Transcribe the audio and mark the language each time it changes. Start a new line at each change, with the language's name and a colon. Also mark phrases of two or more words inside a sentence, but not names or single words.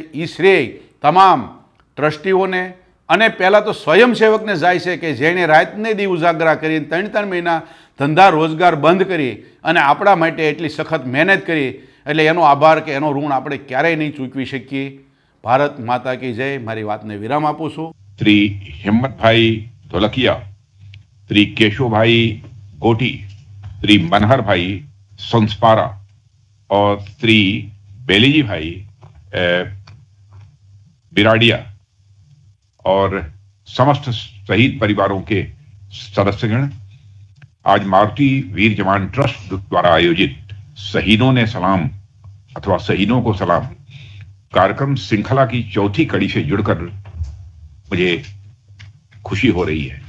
Gujarati: એ શ્રેય તમામ ટ્રસ્ટીઓને અને પહેલાં તો સ્વયંસેવકને જાય છે કે જેણે રાતને દી ઉજાગરા કરીને 3 મહિના ધંધા રોજગાર બંધ કરી અને આપણા માટે એટલી સખત મહેનત કરી. એટલે એનો આભાર કે એનો ઋણ આપણે ક્યારેય નહીં ચૂકવી શકીએ.
Hindi: भारत माता की जय.
Gujarati: મારી વાતને વિરામ આપું છું.
Hindi: श्री हिम्मतभाई धोलकिया, श्री केशवभाई गोटी, श्री मनहरभाई संस्पारा और श्री बेलीजी भाई बिराडिया और समस्त शहीद परिवारों के सदस्यगण आज मारुति वीर जवान ट्रस्ट द्वारा आयोजित शहीदों ने सलाम अथवा शहीदों को सलाम कार्यक्रम श्रृंखला की चौथी कड़ी से जुड़कर मुझे खुशी हो रही है.